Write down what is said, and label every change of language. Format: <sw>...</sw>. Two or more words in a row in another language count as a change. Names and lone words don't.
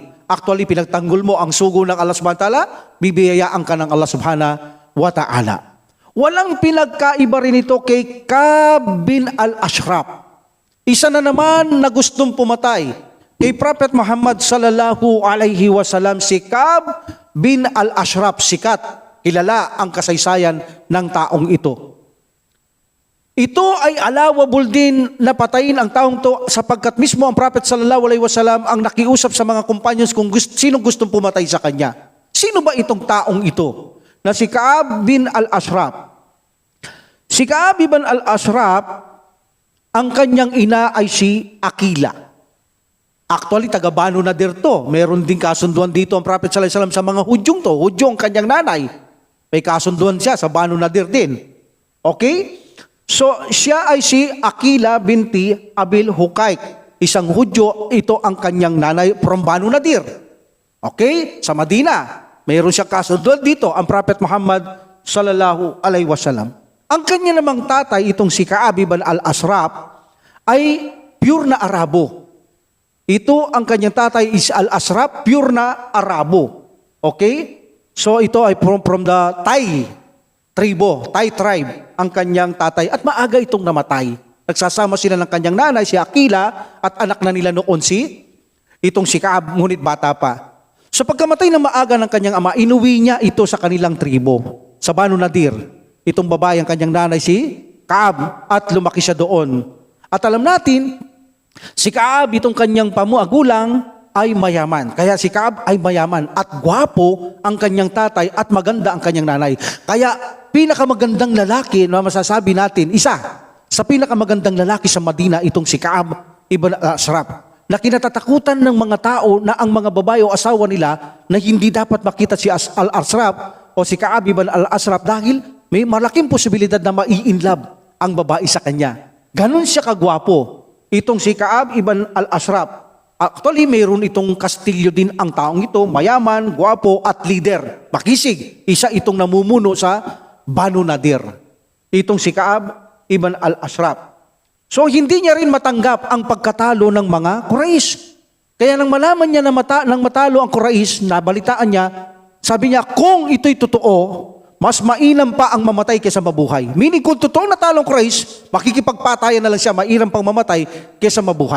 <tl>Actually, pinagtanggol mo ang sugo ng Allah</tl> <ar>سبحانه وتعالى,</ar> <tl>bibiyayaan ka ng Allah</tl> <ar>سبحانه وتعالى.</ar> <tl>Walang pinagkaiba rin ito kay Ka'b bin al-Ashraf. Isa na naman na gustong pumatay kay Prophet Muhammad</tl> <ar>صلى الله عليه وسلم,</ar> <tl>si Ka'b bin al-Ashraf, sikat. Kilala ang kasaysayan ng taong ito. Ito ay allowable din na patayin ang taong to sapagkat mismo ang Prophet</tl> <ar>صلى الله عليه وسلم</ar> <tl>ang nakiusap sa mga companions kung sino gustong pumatay sa kanya. Sino ba itong taong ito na si Ka'b bin al-Ashraf? Si Ka'b bin al-Ashraf, ang kanyang ina ay si Akila. Actually, taga Banu Nadir to. Meron din kasunduan dito ang Prophet</tl> <ar>صلى الله عليه وسلم</ar> <tl>sa mga Hudyong to. Hudyong kanyang nanay. May kasunduan siya sa Banu Nadir din. Okay? So, siya ay si Akila binti Abil Hukaik. Isang Hudyo, ito ang kanyang nanay from Banu Nadir. Okay? Sa Madina. Mayroon siya kasunduan dito ang Prophet Muhammad</tl> <ar>صلى الله عليه وسلم.</ar> <tl>Ang kanya namang tatay, itong si Ka'b bin al-Ashraf, ay pure na Arabo. Ito ang kanyang tatay is al-Ashraf, pure na Arabo. Okay? So ito ay</tl> <en>from the Thai tribe,</en> <tl>ang kanyang tatay. At maaga itong namatay. Nagsasama sila ng kanyang nanay, si Akila, at anak na nila noon itong si Ka'b, ngunit bata pa. So pagkamatay ng maaga ng kanyang ama, inuwi niya ito sa kanilang tribo, sa Banu Nadir. Itong babae, ang kanyang nanay, si Ka'b, at lumaki siya doon. At alam natin, si Ka'b, itong kanyang pamuagulang, ay mayaman. Kaya si Ka'b ay mayaman at gwapo ang kanyang tatay at maganda ang kanyang nanay. Kaya pinakamagandang lalaki na masasabi natin, isa sa pinakamagandang lalaki sa Madina, itong si Ka'b ibn al-Ashraf, na kinatatakutan ng mga tao na ang mga babae o asawa nila na hindi dapat makita si al-Ashraf o si Ka'b ibn al-Ashraf dahil may malaking posibilidad na mai-inlove ang babae sa kanya. Ganon siya kagwapo. Itong si Ka'b ibn al-Ashraf. Actually, mayroon itong kastilyo din ang taong ito, mayaman, gwapo at leader. Makisig, isa itong namumuno sa Banu Nadir. Itong si Ka'b ibn al-Ashraf. So, hindi niya rin matanggap ang pagkatalo ng mga Quraysh. Kaya nang malaman niya na nang matalo ang Quraysh, nabalitaan niya, sabi niya, kung ito'y totoo, mas mainam pa ang mamatay kaysa mabuhay. Meaning, kung totoong natalo ang Quraysh, makikipagpatayan na lang siya, mainam pang mamatay kaysa mabuhay.</tl>